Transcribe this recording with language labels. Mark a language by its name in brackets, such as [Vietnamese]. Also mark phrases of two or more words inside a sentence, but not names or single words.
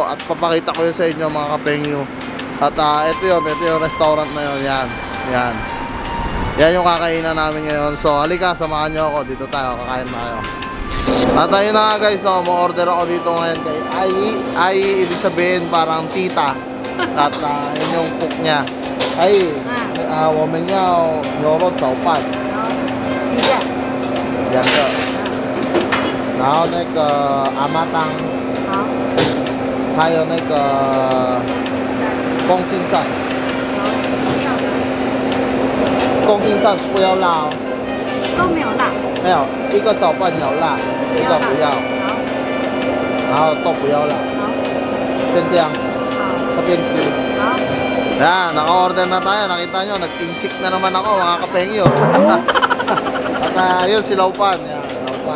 [Filipino] At papakita ko yun sa inyo mga kapengyo. At ito yung restaurant na yun. Yan yung kakainan namin ngayon. So halika, samahan nyo ako, dito tayo, kakain tayo. At ayun na nga guys, so ma-order ako dito ngayon kay Ai, ibig sabihin parang tita. At yun yung cook niya. [Chinese] Ai, 我们要牛肉炒饭几个 2个，然后那个阿妈汤，好，还有那个空心菜，空心菜不要辣哦，都没有辣，没有，一个炒饭有辣，一个不要，好，然后都不要辣，好，先这样子，好，这边吃。好， [Filipino] Yan, naka-order na tayo. Nakita nyo, nag-inchik na naman ako mga kapengyo. At yun si Laupan. Yan, Laupan.